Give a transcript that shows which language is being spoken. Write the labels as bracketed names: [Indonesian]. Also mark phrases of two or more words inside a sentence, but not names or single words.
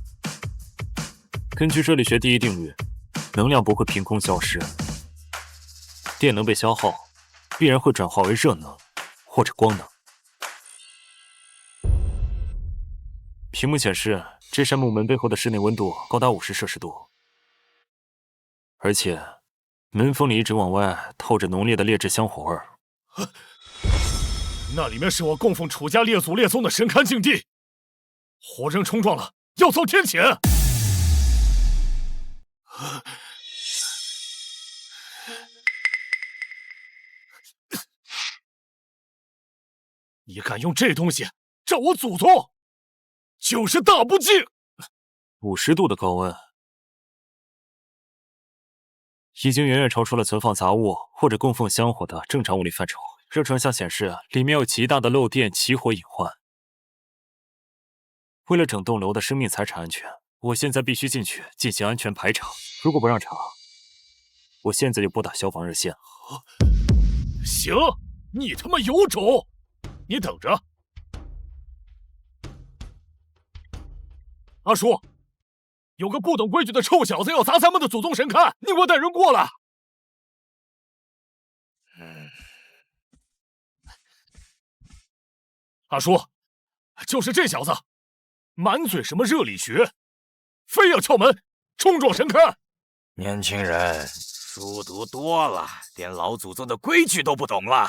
[Chinese] 根據熱力學第一定律，能量不會憑空消失， 電能被消耗，必然會轉化為熱能或者光能。屏幕顯示，這扇木門背後的室內溫度高達50°C，而且門縫裡一直往外透着濃烈的劣質香火味兒。那裡面是我供奉楚家列祖列宗的神龛禁地，活人衝撞了，要遭天谴。你敢用这東西照我祖宗，就是大不敬！50度的高溫，已經遠遠超出了存放雜物或者供奉香火的正常物理範疇。熱成像顯示，裡面有極大的漏電起火隱患。為了整棟樓的生命財產安全，我現在必須進去進行安全排查。如果不讓查，我現在就撥打消防熱線。行，你他媽有种！你等着。阿叔，有个不懂規矩的臭小子要砸咱們的祖宗神龛，你給我帶人過來。阿叔，就是這小子，滿嘴什麼熱力學，非要撬門衝撞神龛。年輕人，書讀多了，連老祖宗的規矩都不懂了。